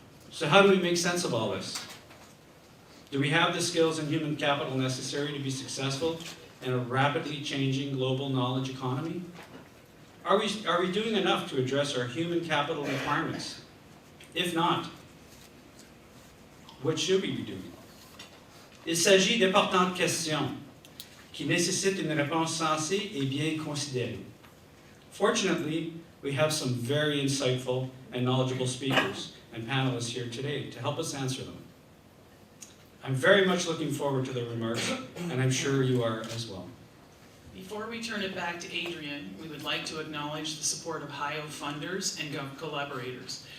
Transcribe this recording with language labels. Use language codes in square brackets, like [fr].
[en] So how do we make sense of all this? Do we have the skills and human capital necessary to be successful in a rapidly changing global knowledge economy? Are we doing enough to address our human capital requirements? If not, what should we be doing? [fr] Il s'agit d'importantes questions qui nécessitent une réponse sensée et bien considérée. [en] Fortunately, we have some very insightful and knowledgeable speakers and panelists here today to help us answer them. I'm very much looking forward to their remarks, and I'm sure you are as well. Before we turn it back to Adrian, we would like to acknowledge the support of HIO funders and collaborators.